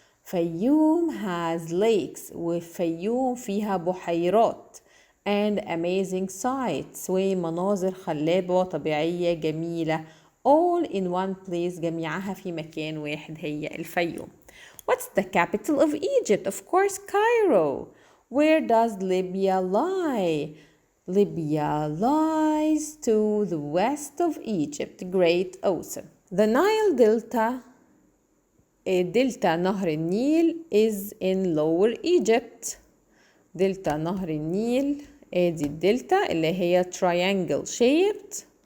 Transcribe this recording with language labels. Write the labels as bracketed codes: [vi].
[en] Fayoum has lakes. [ar] وفيوم فيها بحيرات. [en] And amazing sights. [ar] ومناظر خلابة وطبيعية جميلة. [en] All in one place. [ar] جميعها في مكان واحد هي الفيوم. [en] What's the capital of Egypt? Of course, Cairo. Where does Libya lie? Libya lies to the west of Egypt. Great, awesome. The Nile Delta, دلتا نهر النيل is in lower Egypt. [ar] دلتا نهر النيل ادي الدلتا اللي هي triangle shaped.